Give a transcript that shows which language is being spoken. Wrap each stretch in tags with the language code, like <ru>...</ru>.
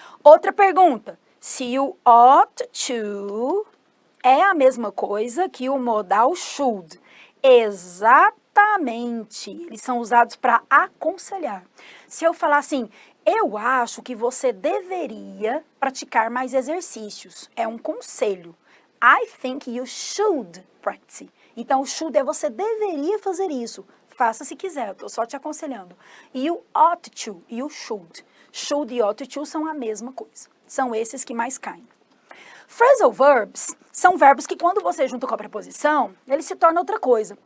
<pt>Outra pergunta, se you ought to é a mesma coisa que o modal should. Exatamente. Eles são usados para aconselhar. Se eu falar assim, eu acho que você deveria praticar mais exercícios. É um conselho.</pt> <en>I think you should practice.</en> <pt>Então, o should é você deveria fazer isso. Faça se quiser, eu estou só te aconselhando. You ought to e o should. Should e ought to são a mesma coisa. São esses que mais caem. Phrasal verbs são verbos que quando você junta com a preposição, eles se tornam outra coisa.</pt>